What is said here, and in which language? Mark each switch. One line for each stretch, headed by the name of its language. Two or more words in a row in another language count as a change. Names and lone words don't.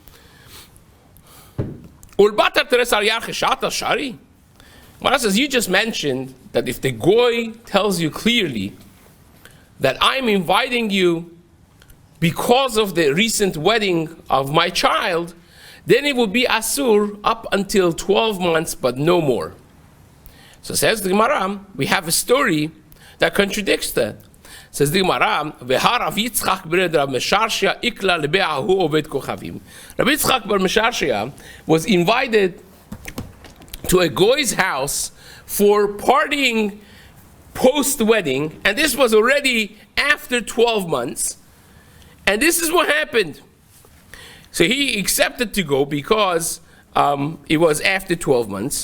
English: Mara says, you just mentioned that if the goy tells you clearly that I'm inviting you because of the recent wedding of my child, then it will be asur up until 12 months, but no more. So says the Gemara, we have a story that contradicts that. Says the Gemara,
Aramaic: רב יצחק בר משרשיא איקלע לבי ההוא עובד כוכבים.
English: Rabbi Yitzchak bar Mesharshia was invited to a goy's house for partying post-wedding, and this was already after 12 months, and this is what happened. So he accepted to go because it was after 12 months.